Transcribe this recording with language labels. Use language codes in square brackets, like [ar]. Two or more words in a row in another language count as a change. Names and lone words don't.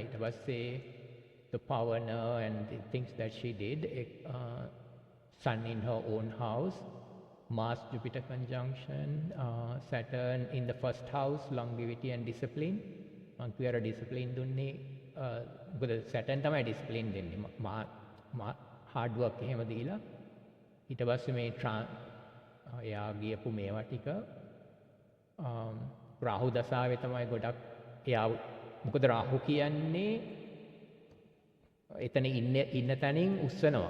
[si] ඊට පස්සේ [en] The Pavana and the things that she did, Sun in her own house, Mars Jupiter conjunction, Saturn in the first house, longevity and discipline. [si] මං කියර discipline දුන්නේ මොකද Saturn තමයි discipline දෙන්නේ. [en] hard work [si] එහෙම දීලා ඊට පස්සේ මේ එයා ගියපු මේවා ටික රාහු දසාවේ තමයි ගොඩක් එයා මොකද රාහු කියන්නේ එතන ඉන්න තැනින් උස්සනවා.